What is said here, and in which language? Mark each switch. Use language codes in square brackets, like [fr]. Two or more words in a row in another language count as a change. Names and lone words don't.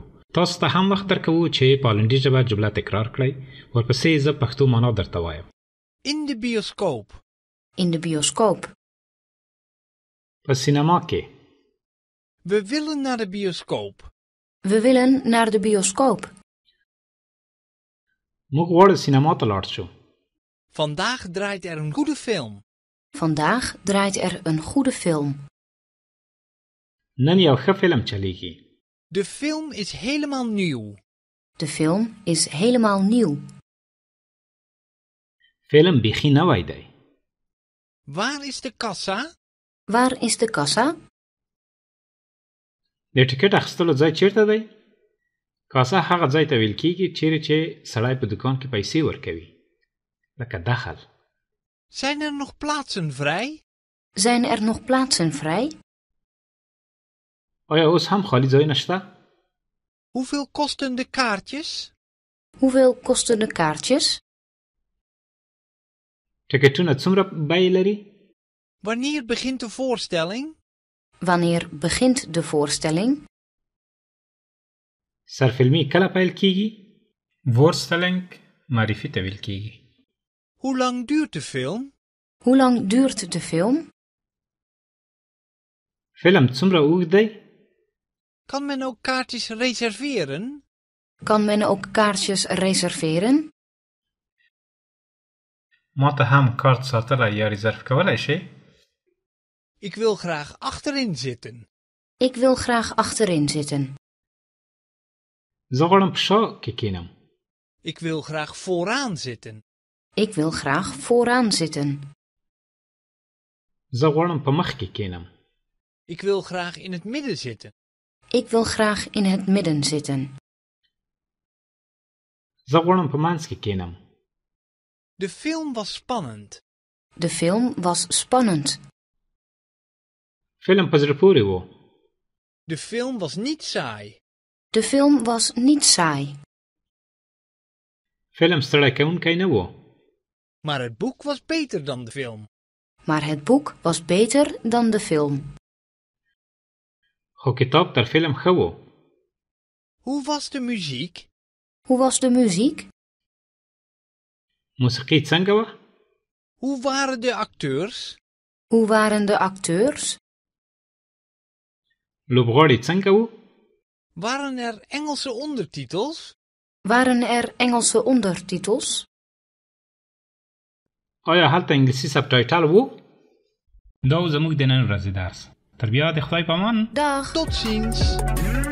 [ps] تاسو ته هم وخت درکوو چې په هالندي ژبه جمله تکرار کړئ. ورپسې زه پښتو معنا درته وایم. [nl] In de bioscoop. In de bioscoop. [ps] په سینما کې. [nl] We willen naar de bioscoop. We willen naar de bioscoop. [ps] موږ غواړو سینما ته لاړ شو. [nl] Vandaag draait er een goede film. Vandaag draait er een goede film. [ps] نن یو ښه فلم چلیږي. [nl] De film is helemaal nieuw. De film is helemaal nieuw. [ps] فلم بیخي نوی دی. [nl] Waar is de kassa? Waar is de kassa? [ps] د ټکټ اخیستلو ځای چیرته دی؟ کاسه هغه ځای ته ویل کیږي چیرې چې سړی په دکان کې پیسې ورکوي. لکه دخل. [nl] Zijn er nog plaatsen vrij? Zijn er nog plaatsen vrij? [ps] آیا اوس هم خالی ځایونه شته؟ [nl] Hoeveel kosten de kaartjes? Hoeveel kosten de kaartjes? [ps] ټکټونه څومره بیې لري؟ [nl] Wanneer begint de voorstelling? Wanneer begint de voorstelling? [ps] سرفلمي کله پیل کیږي؟ voorstelling معرفي ته ویل کیږي. [nl] Hoe lang duurt de film? Hoe lang duurt de film? [ps] فلم څومره اوږد دی؟ [nl] Kan men ook kaartjes reserveren? Kan men ook kaartjes reserveren? [ps] ما ته هم کارت ساتلی یا ریزرف کولی شي؟ [nl] Ik wil graag achterin zitten. Ik wil graag achterin zitten. [ps] زه غواړم په شا کې کینم. [nl] Ik wil graag vooraan zitten. Ik wil graag vooraan zitten. [ps] زه غواړم په مخ کې کینم. [nl] Ik wil graag in het midden zitten. Ik wil graag in het midden zitten. [ps] زه غواړم په منځ کې کینم. [nl] De film was spannend. De film was spannend. [ps] فلم په زړه پورې و. [nl] De film was niet saai. De film was niet saai. [ps] فلم ستړی کوونکی نه و. [nl] Maar het boek was beter dan de film. maar het boek was beter dan de film. [ps] خو کتاب تر فیلم ښه و. [nl] Hoe was de muziek? Hoe was de muziek? [ps] موسیقي څنګه وه؟ [nl] Hoe waren de acteurs? Hoe waren de acteurs? [ps] لوبغاړي څنګه وو؟ [nl] Waren er Engelse ondertitels? Waren er Engelse ondertitels? [ps] آیا هلته انګلیسي سبټایټل وو؟ دا و زموږ د نن ورځې درس. تر بیا د خدای په امان. [nl] Dag! Tot ziens!